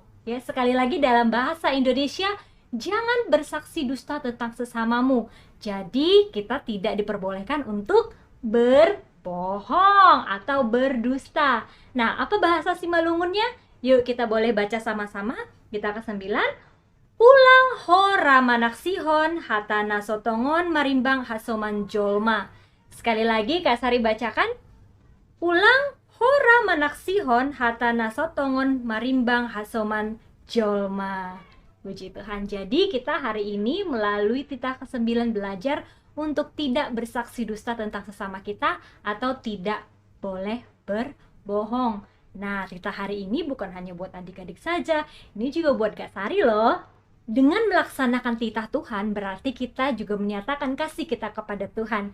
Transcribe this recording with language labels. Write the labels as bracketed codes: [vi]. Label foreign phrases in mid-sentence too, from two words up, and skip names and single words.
[id] Ya, sekali lagi dalam bahasa Indonesia, jangan bersaksi dusta tentang sesamamu. Jadi, kita tidak diperbolehkan untuk berbohong atau berdusta. Nah, apa bahasa Simalungunnya? Yuk kita boleh baca sama-sama. Kita ke-9. [bts] Ulang hora manaksihon hatana sotongon marimbang hasoman jolma. [id] Sekali lagi Kak Sari bacakan. [bts] Ulang hora manaksihon hatana sotongon marimbang hasoman jolma. [id] Puji Tuhan. Jadi kita hari ini melalui titah ke-9 belajar untuk tidak bersaksi dusta tentang sesama kita atau tidak boleh berbohong. Nah, titah hari ini bukan hanya buat adik-adik saja, ini juga buat Kak Sari loh. Dengan melaksanakan titah Tuhan, berarti kita juga menyatakan kasih kita kepada Tuhan.